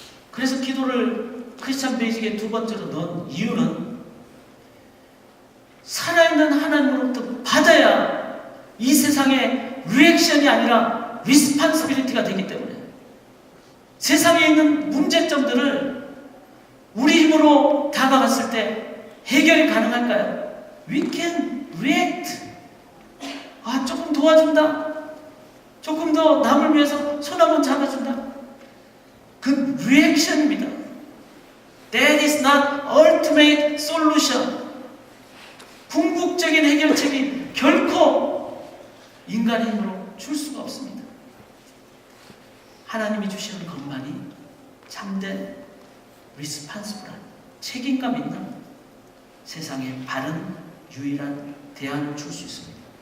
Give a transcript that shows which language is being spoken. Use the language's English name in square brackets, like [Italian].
[Korean] 그래서 기도를 크리스찬 베이직의 두 번째로 넣은 이유는 살아있는 하나님으로부터 받아야 이 세상의 리액션이 아니라 리스판시빌리티가 되기 때문에, 세상에 있는 문제점들을 우리 힘으로 다가갔을 때 해결이 가능할까요? [English] we can react. [Korean] 조금 도와준다. 조금 더 남을 위해서 손 한번 잡아준다. 그 리액션입니다. [English] That is not ultimate solution. [Korean] 궁극적인 해결책이 결코 인간의 힘으로 줄 수가 없습니다. 하나님이 주시는 것만이 참된 리스판스블한 책임감 있는 세상에 바른 유일한 대안을 줄 수 있습니다.